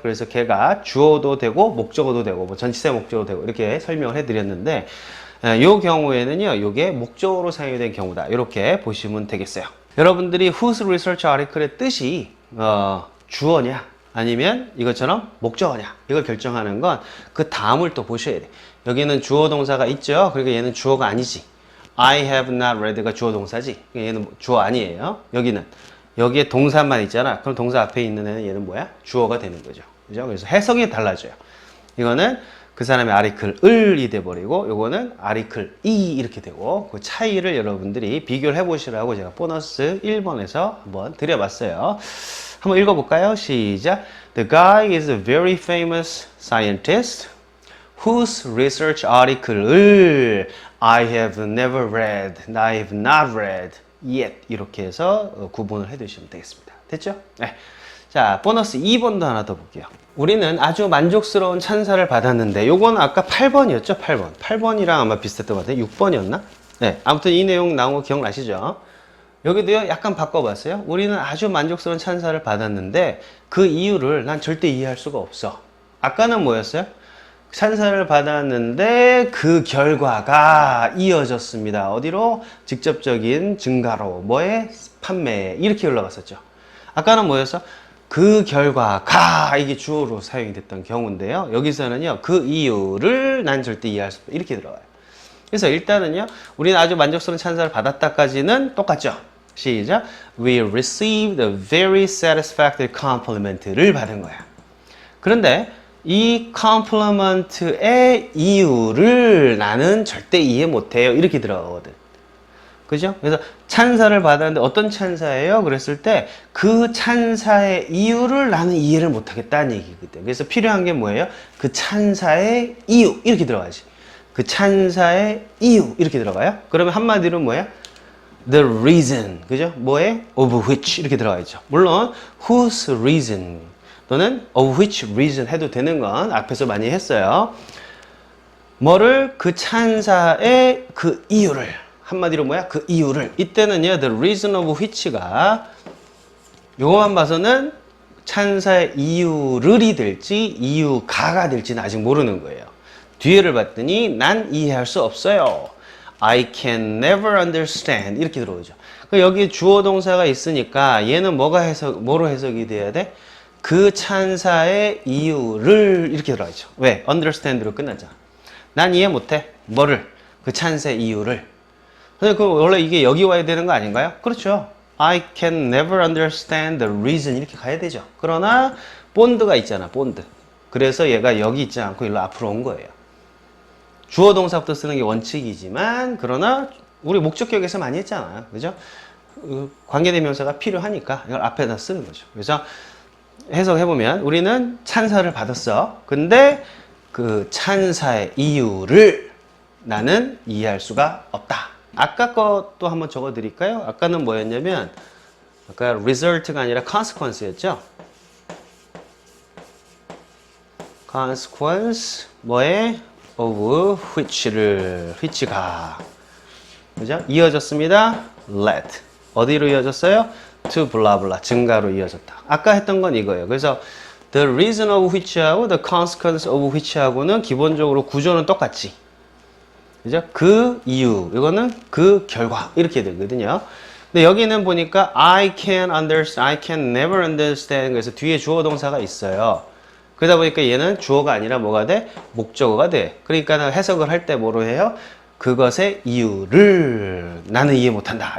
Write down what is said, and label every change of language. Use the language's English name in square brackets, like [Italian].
[Korean] 그래서 걔가 주어도 되고 목적어도 되고 뭐 전치사 목적어도 되고 이렇게 설명을 해드렸는데 이 경우에는요, 이게 목적어로 사용이 된 경우다. 이렇게 보시면 되겠어요. 여러분들이 [English] whose research article [Korean] 의 뜻이 주어냐 아니면 이것처럼 목적어냐 이걸 결정하는 건 그 다음을 또 보셔야 돼. 여기는 주어 동사가 있죠. 그러니까 얘는 주어가 아니지. [English] I have not read [Korean] 가 주어 동사지. 얘는 주어 아니에요. 여기에 동사만 있잖아. 그럼 동사 앞에 있는 애는 얘는 뭐야? 주어가 되는 거죠. 그죠? 그래서 해석이 달라져요. 이거는 그 사람의 article을이 돼버리고 요거는 article이 이렇게 되고 그 차이를 여러분들이 비교를 해보시라고 제가 보너스 1번에서 한번 드려봤어요. 한번 읽어볼까요? 시작. [English] The guy is a very famous scientist whose research article을 I have never read, I have not read yet [Korean] 이렇게 해서 구분을 해두시면 되겠습니다. 됐죠? 네. 자, 보너스 2번도 하나 더 볼게요. 우리는 아주 만족스러운 찬사를 받았는데 요건 아까 8번이었죠? 8번. 8번이랑 아마 비슷했던 것 같아요. 6번이었나? 네. 아무튼 이 내용 나온 거 기억나시죠? 여기도요, 약간 바꿔봤어요. 우리는 아주 만족스러운 찬사를 받았는데 그 이유를 난 절대 이해할 수가 없어. 아까는 뭐였어요? 찬사를 받았는데 그 결과가 이어졌습니다. 어디로? 직접적인 증가로. 뭐에? 판매에. 이렇게 올라갔었죠. 아까는 뭐였어? 그 결과가 이게 주어로 사용이 됐던 경우인데요. 여기서는요, 그 이유를 난 절대 이해할 수 없다. 이렇게 들어가요. 그래서 일단은요, 우리는 아주 만족스러운 찬사를 받았다까지는 똑같죠. 시작. [English] We received a very satisfactory compliment [Korean] 를 받은 거야. 그런데 이 compliment의 이유를 나는 절대 이해 못해요. 이렇게 들어가거든. 그죠? 그래서 찬사를 받았는데 어떤 찬사예요? 그랬을 때 그 찬사의 이유를 나는 이해를 못하겠다는 얘기거든. 그래서 필요한 게 뭐예요? 그 찬사의 이유 이렇게 들어가지. 그 찬사의 이유 이렇게 들어가요. 그러면 한마디로 뭐예요? [English] The reason [Korean] 그죠? 뭐에? [English] Of which [Korean] 이렇게 들어가 있죠. 물론 [English] whose reason [Korean] 또는 [English] of which reason [Korean] 해도 되는 건 앞에서 많이 했어요. 뭐를? 그 찬사의 그 이유를 한마디로 뭐야? 그 이유를. 이때는요, [English] the reason of which [Korean] 가 요거만 봐서는 찬사의 이유를이 될지 이유가가 될지는 아직 모르는 거예요. 뒤에를 봤더니 난 이해할 수 없어요. [English] I can never understand [Korean] 이렇게 들어오죠. 여기 주어 동사가 있으니까 얘는 뭐로 해석이 돼야 돼? 그 찬사의 이유를 이렇게 들어가죠. 왜? understand로 끝나잖아. 난 이해 못해. 뭐를? 그 찬사의 이유를. 근데 그 원래 이게 여기 와야 되는 거 아닌가요? 그렇죠. [English] I can never understand the reason [Korean] 이렇게 가야 되죠. 그러나 본드가 있잖아. 본드. 그래서 얘가 여기 있지 않고 일로 앞으로 온 거예요. 주어 동사부터 쓰는 게 원칙이지만 그러나 우리 목적격에서 많이 했잖아요. 그죠? 관계대명사가 필요하니까 이걸 앞에다 쓰는 거죠. 그래서 해석해보면 우리는 찬사를 받았어. 근데 그 찬사의 이유를 나는 이해할 수가 없다. 아까 것도 한번 적어 드릴까요? 아까는 뭐였냐면 아까 result가 아니라 consequence였죠. consequence 뭐에? [English] of which [Korean] 가 그죠? 이어졌습니다. let 어디로 이어졌어요? [English] to blah blah [Korean] 증가로 이어졌다. 아까 했던 건 이거예요. 그래서 [English] the reason of which [Korean] 하고 [English] the consequence of which [Korean] 하고는 기본적으로 구조는 똑같지. 그죠? 그 이유, 이거는 그 결과 이렇게 되거든요. 근데 여기는 보니까 [English] I can never understand [Korean] 그래서 뒤에 주어 동사가 있어요. 그러다 보니까 얘는 주어가 아니라 뭐가 돼? 목적어가 돼. 그러니까 해석을 할 때 뭐로 해요? 그것의 이유를 나는 이해 못한다.